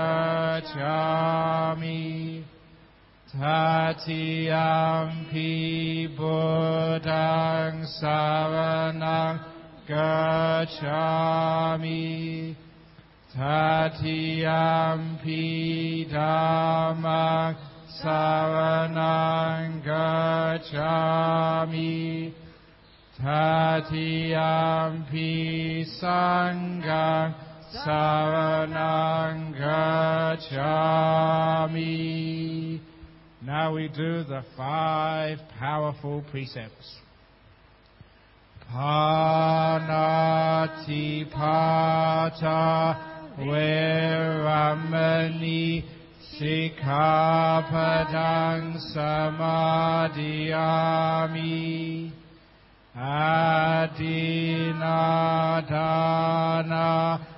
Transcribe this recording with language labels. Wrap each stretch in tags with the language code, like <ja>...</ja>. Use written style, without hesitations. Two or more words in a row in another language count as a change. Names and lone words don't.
<pi>Gacchami Tatiyampi Buddhang Saranang Gacchami Tatiyampi Dhammang Saranang Gacchami Tatiyampi Sanghang Saranang Gacchami.</pi> <en>Now we do the 5 powerful precepts.</en> <pi>Panatipata Veramani Sikkhapadang Samadhiyami Adinadana</pi>